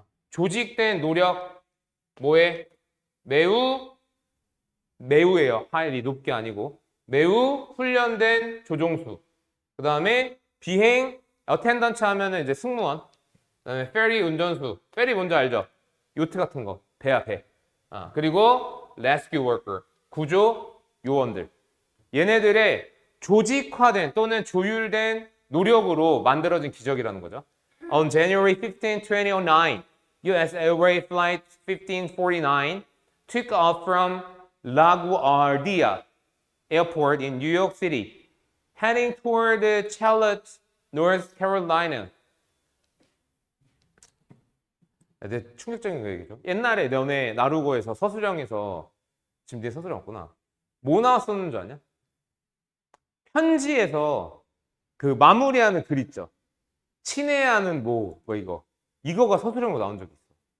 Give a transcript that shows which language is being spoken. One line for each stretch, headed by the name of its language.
Korean: 조직된 노력. 뭐에? 매우예요. highly 높게 아니고 매우 훈련된 조종수. 그 다음에 비행 attendant 하면은 이제 승무원. 그 다음에 ferry 운전수. ferry 뭔지 알죠? 요트 같은 거. 배야 배. 그리고
English: rescue worker.
Korean: 구조 요원들. 얘네들의 조직화된 또는 조율된 노력으로 만들어진 기적이라는 거죠.
English: On January 15, 2009, US Airways Flight 1549 took off from LaGuardia Airport in New York City, heading toward Charlotte, North Carolina.
Korean: 되게 충격적인 거 얘기죠. 옛날에 너네 나루고에서 서술형에서 지금 네 서술형 없구나. 뭐 나왔었는 줄 아냐? 편지에서 그 마무리하는 글 있죠. 친애하는 뭐 이거가 서술형으로 나온 적이 있어.